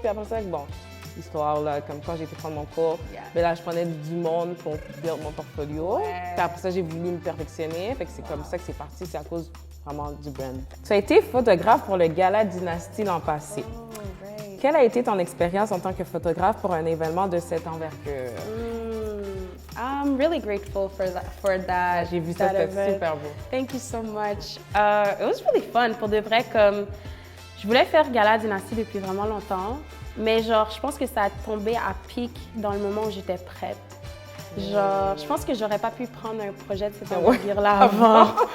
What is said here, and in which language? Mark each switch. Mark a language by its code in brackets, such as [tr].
[fr] Puis après ça, bon, histoire, là, comme quand j'ai été prendre mon cours, mais là, je prenais du monde pour build mon portfolio. Puis après ça, j'ai voulu me perfectionner. Fait que c'est comme ça que c'est parti. C'est à cause vraiment du brand. Tu as été photographe pour le Gala Dynastie l'an passé. Quelle a été ton expérience en tant que photographe pour un événement de cette envergure? [en] I'm really grateful for that. [fr] J'ai vu ça, c'était super beau. [en] Thank you so much. It was really fun. [fr] Pour de vrai, comme je voulais faire Gala Dynastie depuis vraiment longtemps, mais genre, je pense que ça a tombé à pic dans le moment où j'étais prête. Genre, je pense que j'aurais pas pu prendre un projet de cette envergure-là avant.